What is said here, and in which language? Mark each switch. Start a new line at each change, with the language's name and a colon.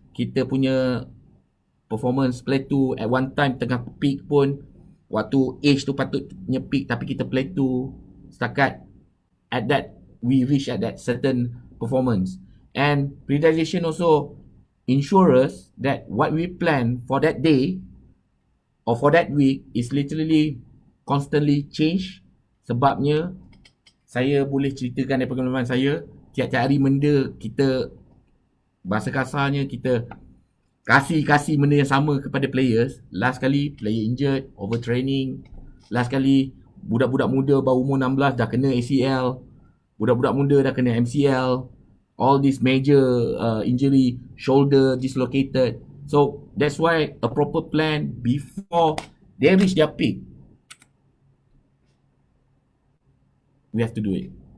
Malay: Kita punya
English: performance plateau at one time,
Malay: tengah peak pun, waktu age tu patutnya peak tapi kita plateau setakat
English: at that we reach at that certain performance. And predisposition also ensures that what we plan for that day or for that week is literally constantly change.
Malay: Sebabnya saya boleh ceritakan daripada pengalaman saya, tiap-tiap hari benda kita, bahasa kasarnya kita kasih benda yang sama kepada players. Last kali player injured, overtraining. Last kali budak-budak muda baru umur 16 dah kena ACL. Budak-budak muda dah kena MCL.
English: All these major injury, shoulder dislocated. So that's why a proper plan before they reach their peak, we have to do it.